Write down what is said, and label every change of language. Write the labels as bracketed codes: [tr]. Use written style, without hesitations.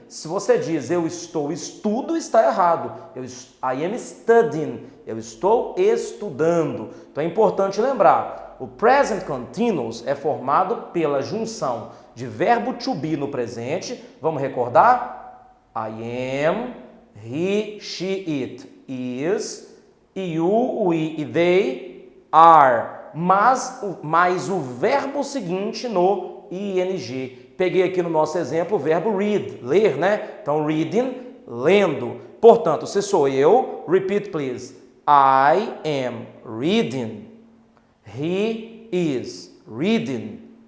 [pt] Se você diz eu estudo, está errado. [en] I am studying. [pt] Eu estou estudando. Então é importante lembrar, o present continuous é formado pela junção de verbo to be no presente. Vamos recordar? [en] I am, he, she, it, is, you, we e they are. [pt] Mais o verbo seguinte no ing. Peguei aqui no nosso exemplo o verbo read, ler, né? Então, reading, lendo. Portanto, se sou eu, [en] repeat please. I am reading. He is reading.